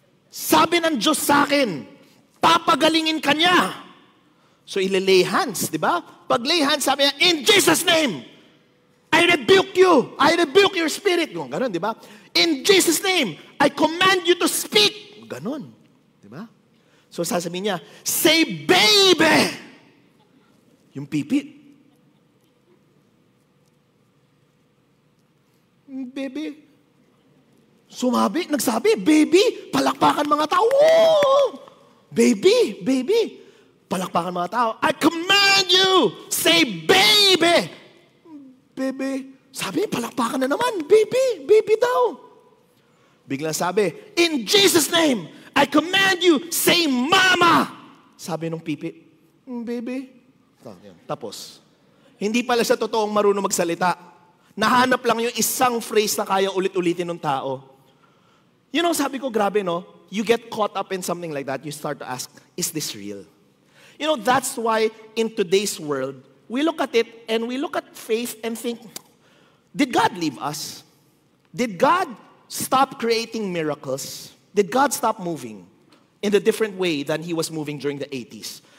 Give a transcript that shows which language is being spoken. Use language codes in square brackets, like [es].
[tl] Sabi ng Diyos sa akin, papagalingin ka niya. So, ililay hands, di ba? [en] Pag lay hands, [tl] sabi niya, [en] in Jesus' name, I rebuke you. I rebuke your spirit. [tl] Yung ganun, di ba? [en] In Jesus' name, I command you to speak. [tl] Ganun, di ba? So, sasabihin niya, [en] say baby. [tl] Yung pipi. Baby. Nagsabi, baby, palakpakan mga tao. Woo! [en] Baby, baby. [tl] Palakpakan mga tao. [en] I command you, say baby. Baby. [tl] Sabi, palakpakan na naman. [en] Baby, baby daw. [tl] Biglang sabi, [en] in Jesus' name, I command you, say mama. [tl] Sabi nung pipi, baby. Tapos, hindi pala siya totoong marunong magsalita. Nahanap lang yung isang phrase na kaya ulit-ulitin ng tao. Sabi ko, grabe, no? [en] You get caught up in something like that, you start to ask, is this real? That's why in today's world, we look at it and we look at faith and think, did God leave us? Did God stop creating miracles? Did God stop moving in a different way than He was moving during the 80s?